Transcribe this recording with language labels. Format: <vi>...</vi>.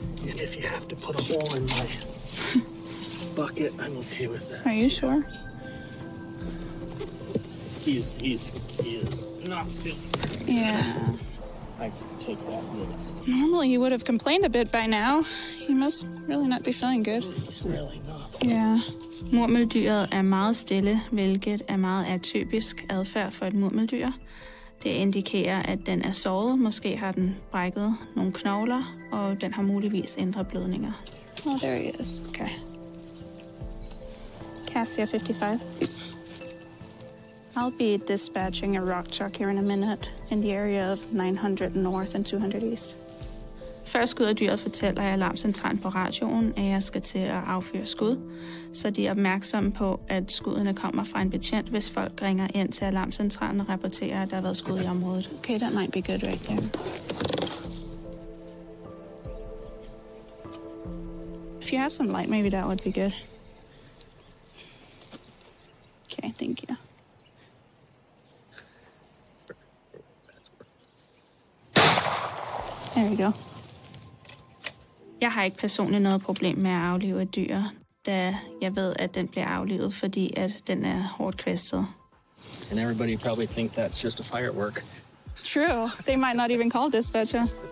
<en>And if you have to put a hole in my bucket, I'm okay with that. Are you sure? He is not feeling good. Yeah. I take that with it. Normally he would have complained a bit by now. He must really not be feeling good. He's really not. Yeah.</en> <da>Murmeldyret er meget stille, hvilket er meget atypisk adfærd for et murmeldyr. Det indikerer, at den er såret. Måske har den brækket nogle knogler, og den har muligvis indre blødninger.</da> <en>Oh, there he is. Okay. Cassia 55. I'll be dispatching a rock truck here in a minute in the area of 900 North and 200 East.</en> <da>Før skyder dyret fortæller jeg alarmcentralen på radioen, at jeg skal til at affyre skud, så de er opmærksomme på, at skuddene kommer fra en betjent, hvis folk ringer ind til alarmcentralen og rapporterer, at der har været skud i området.</da> <en>Okay, that might be good right there. If you have some light, maybe that would be good. Okay, thank you. There we go.</en> <da>Jeg har ikke personligt noget problem med at aflive et dyr, da jeg ved, at den bliver aflivet, fordi at den er hårdt kvæstet.</da> <en>And everybody probably think that's just a firework. True. They might not even call dispatcher.</en>